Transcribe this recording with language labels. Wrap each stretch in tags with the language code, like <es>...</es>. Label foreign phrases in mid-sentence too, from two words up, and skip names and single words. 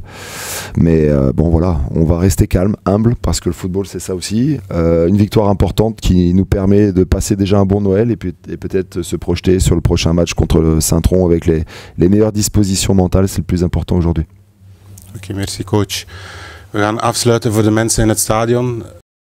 <fr>Mais bon voilà, on va rester calme, humble, parce que le football c'est ça aussi. Une victoire importante qui nous permet de passer déjà un bon Noël et peut-être se projeter sur le prochain match contre le Saint-Tron avec les meilleures dispositions mentales, c'est le plus important aujourd'hui. Ok, merci coach.</fr> <nl>We gaan afsluiten voor de mensen in het stadion.</nl>